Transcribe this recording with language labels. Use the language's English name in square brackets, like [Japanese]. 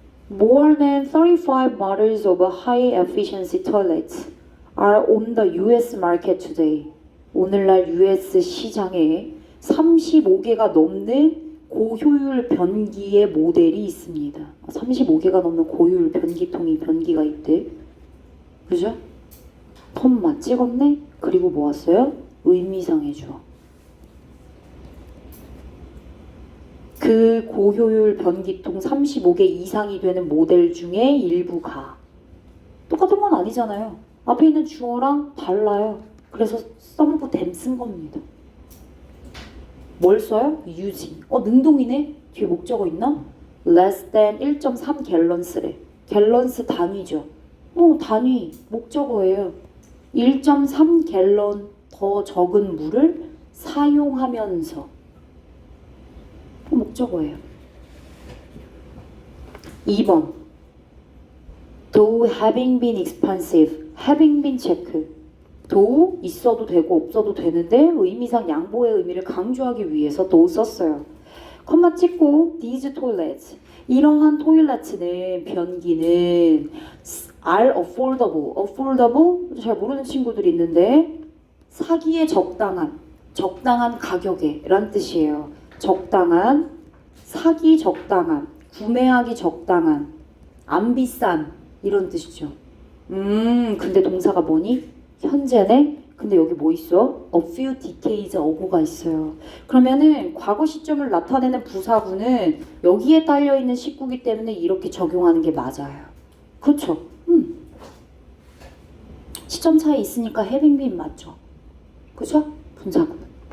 [English] More than 35 models of high efficiency toilets are on the US market today. [Korean] 오늘날 US 시장에 35개가 넘는 고효율 변기의 모델이 있습니다. 35개가 넘는 고효율 변기가 있대. 그죠? 텀만 찍었네? 그리고 뭐 왔어요? 의미상의 주어. 그 고효율 변기통 35개 이상이 되는 모델 중에 일부가. 똑같은 건 아니잖아요. 앞에 있는 주어랑 달라요. 그래서 [English] some of them [Korean] 쓴 겁니다. 뭘 써요? using. 능동이네? 뒤에 목적어 있나? [English] less than 1.3 갤런스래. [Korean] 갤런스 단위죠. 단위. 목적어예요. 1.3 갤런 더 적은 물을 사용하면서. 목적어예요. 2번. [English] Though having been expensive. having been 체크. [Korean] though 있어도 되고 없어도 되는데 의미상 양보의 의미를 강조하기 위해서 though 썼어요. 컴마 찍고 [English] these toilets. [Korean] 이러한 토일렛은 변기는 [English] are affordable. [Korean] affordable 잘 모르는 친구들이 있는데 사기에 적당한 가격에 라는 뜻이에요. 적당한, 사기 적당한, 구매하기 적당한, 안 비싼 이런 뜻이죠. 근데 동사가 뭐니? 현재네? 근데 여기 뭐 있어? [English] A few decades ago가 [Korean] 있어요. 그러면은 과거 시점을 나타내는 부사구는 여기에 딸려있는 식구기 때문에 이렇게 적용하는 게 맞아요. 그쵸? 시점 차이 있으니까 having been 맞죠? 그쵸? 분사구는.